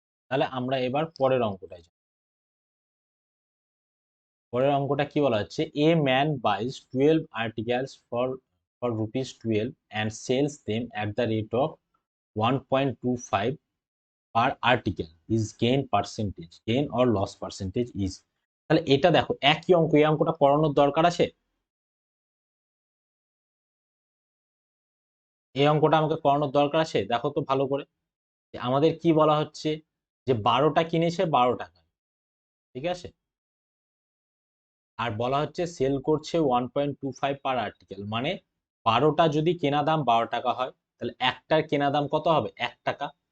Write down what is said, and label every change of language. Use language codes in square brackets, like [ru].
[bn] তাহলে আমরা এবার পরের অঙ্কটায় যাই। পরের অঙ্কটা কি বলা হচ্ছে, [en] A man buys 12 articles for ₹12 and sells them at the rate of 1.25 per article. His gain or loss percentage is। [bn] তাহলে এটা দেখো একই অঙ্ক, এই অঙ্কটা করানোর দরকার আছে? এই অঙ্কটা আমাকে করানোর দরকার আছে? দেখো তো ভালো করে, যে আমাদের কি বলা হচ্ছে, যে 12টা কিনেছে 12 টাকা, ঠিক আছে, আর বলা হচ্ছে সেল করছে 1.25 পার আর্টিকেল, মানে 12টা যদি কেনা দাম 12 টাকা হয়, তাহলে একটার কেনা দাম কত হবে? 1 টাকা।